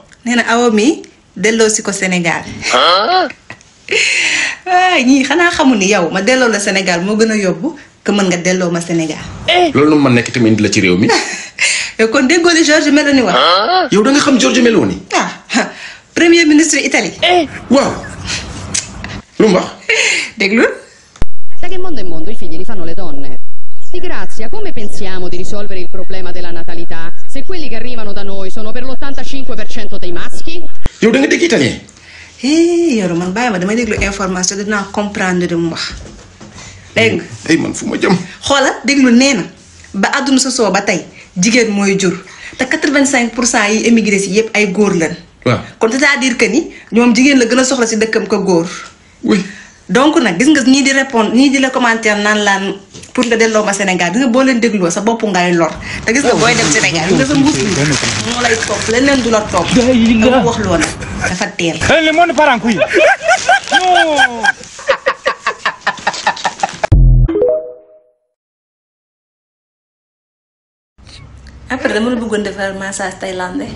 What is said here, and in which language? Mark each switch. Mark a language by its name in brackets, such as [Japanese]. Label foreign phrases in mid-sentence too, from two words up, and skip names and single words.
[Wolof] nee na awa mi delloo si ko Sénégal. waaye ñii xanaa xamul ni yow ma delloo la Sénégal moo gën a yóbbu que mën nga delloo ma Sénégal. loolu nu ma nekk tamit indi la ci réew mi. yow kon déggoo li Giorgia Meloni wax. yow da nga xam Giorgia Meloni. [French] premier ministre Italie. [Wolof] waaw. lu mu wax. déglu. [Italian] Da che mondo è mondo i figli li fanno le donne. Di Grazia, come pensiamo di risolvere il problema della natalità se quelli che arrivano da noi sono per l'85% dei maschi? [Wolof] yow da nga dégg italien. Yoro man bàyyi ma damay déglu information dinaa comprendre li mu wax. dégg nga. ay man fu ma jëm. xoola déglu nee na ba àdduna sosoo ba tey jigéen mooy jur te 85% yi émigré si yëpp ay góor lañ. waaw kon [French] c'est-à-dire que [Wolof] ni ñoom jigéen la gën a soxla si dëkkam ko góor. oui. donc nag gis nga ñii di répondre ñii di la commentaire naan laan pour nga delloo ma Sénégal gis nga boo leen dégloo sa bopp ngay lor te gis nga booy dem Sénégal gis nga sa mbuus bi moo lay topp leneen du la topp. dama wax loo nag dafa teel. après dama la bëggoon defal [French] massage thaïlandais.